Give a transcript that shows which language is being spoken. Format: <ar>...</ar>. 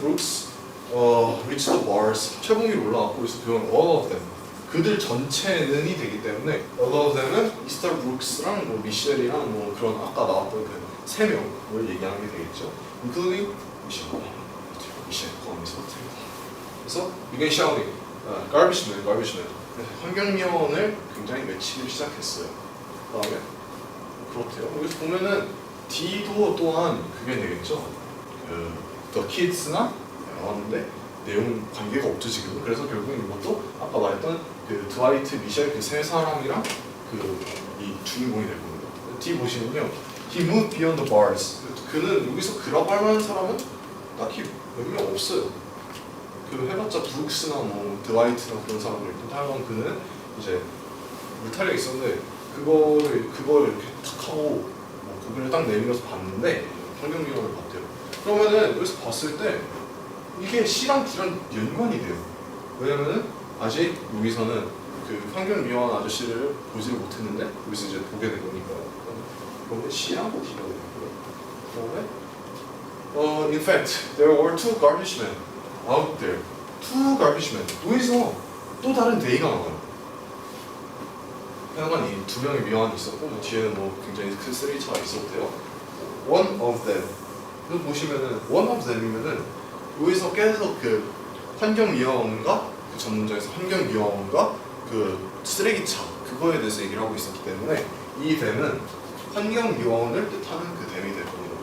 <en>Brooks reached the bars.</en> <ko>철봉 위로 올라갔고 그래서 그건 all of them. 그들 전체는이 되기 때문에 all of them은 Mr. Brooks랑 뭐 미셸이랑 뭐 그런 아까 나왔던 그 세 명을 얘기하는 게 되겠죠.</ko> <en>including 미셸</en> <ko>거기서 그래서</ko> <en>began shouting garbage man.</en> <ko>환경미화원을 굉장히 외치기 시작했어요. 그다음에 그렇대요. 여기서 보면은 D도 또한 그게 되겠죠. The Kids나 나왔는데 내용 관계가 없죠 지금. 그래서 결국 이것도 아까 말했던 드와이트, 미셸 그 세 사람이랑 이 주인공이 될 겁니다. D 보시면요.</ko> <en>He moved beyond the bars.</en> <ko>그는 여기서 그라고 할 만한 사람은 딱히 몇 명 없어요. 해봤자 브룩스나 뭐 드와이트나 그런 사람들 있고 하여간 그는 이제 울타리가 있었는데 그걸 이렇게 탁 하고 고개를 딱 내밀어서 봤는데 환경미화원을 봤대요. 그러면은 여기서 봤을 때 이게 C랑 D랑 연관이 돼요. 왜냐면은 아직 여기서는 환경미화원 아저씨를 보지를 못했는데 여기서 이제 보게 된 거니까요. 그러면 C랑 D가 되고요. 그다음에</ko> <en>in fact there were two garbage men out there. two garbage men.</en> <ko>여기서 또 다른 데이가 나와요. 하여간 이 두 명의 미화원이 있었고 뒤에는 뭐 굉장히 큰 쓰레기차가 있었대요.</ko> <en>one of them.</en> <ko>여기 보시면은 one of them이면은 여기서 계속 환경미화원과 전문적에서 환경미화원과 쓰레기차 그거에 대해서 얘기를 하고 있었기 때문에 이 them은 환경미화원을 뜻하는 them이 될 겁니다.</ko>